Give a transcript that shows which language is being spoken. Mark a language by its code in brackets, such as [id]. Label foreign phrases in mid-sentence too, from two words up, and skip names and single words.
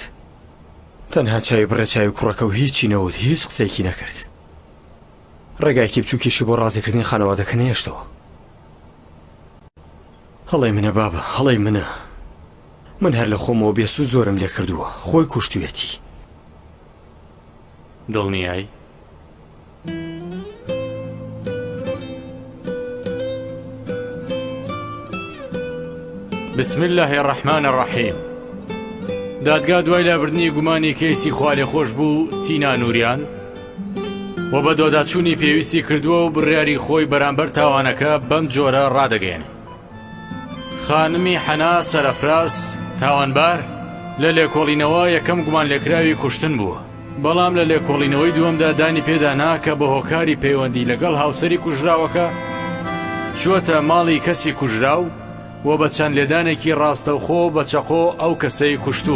[ckb] تەنها چاوی بڕێ چاوی کوڕەکە و هیچی نەوت، هیچ قسەیەکی نەکرد. ڕێگایکی بچووکیشی بۆ ڕازیکردنی خانەوادەکە نێشتەوە. هەڵەی منە بابە، هەڵەی منە. من هەر لە خۆمەوە بێسوود زۆرم لێ کردووە، خۆی کوشتوێتی. دڵنیایی؟ [ar] بسم الله الرحمن الرحیم. [ckb] دادگا دوای لابردنی گومانی کەیسی خوالێ خۆش بوو تینا نوریان و بە دۆداچوونی پێویستی کردووە و بڕیاری خۆی بەرامبەر تاوانەکە بەم جۆرە ڕادەگەێنێ. خانمی حەنا سەرەفراز تاوانبار لە لێکۆڵینەوە یەکەم گومان لێکراوی کوشتن بووە، بەڵام لە لێکۆڵینەوەی دووەمدا دانی پێدانا کە بە هۆکاری پەیوەندی لەگەڵ هاوسەری کوژراوەکە چووەتە ماڵی کەسی کوژراو و بە چەند لێدانێکی ڕاستەوخۆ بە چەقۆ ئەو کەسەی کوشتووە.